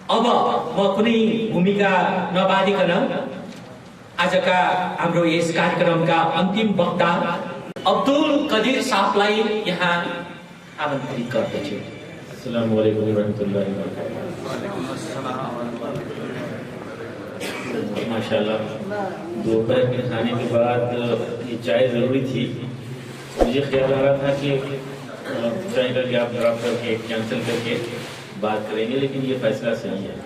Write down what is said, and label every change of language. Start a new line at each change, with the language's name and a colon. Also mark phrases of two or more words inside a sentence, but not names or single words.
Nepali: अब म कुनै भूमिका नबाधिकन आजका हाम्रो यस कार्यक्रमका अन्तिम वक्ता अब्दुल कदीर साहबलाई यहाँ आमन्त्रित गर्दछु।
Arabic: السلام عليكم ورحمة الله وبركاته.
Hindi: माशाल्लाह, दोपहर के खाने के बाद ये चाय ज़रूरी थी। मुझे ख्याल आ रहा था कि चाय का
English: gap drop
Hindi: करके कैंसिल करके बात करेंगे, लेकिन ये फैसला सही है।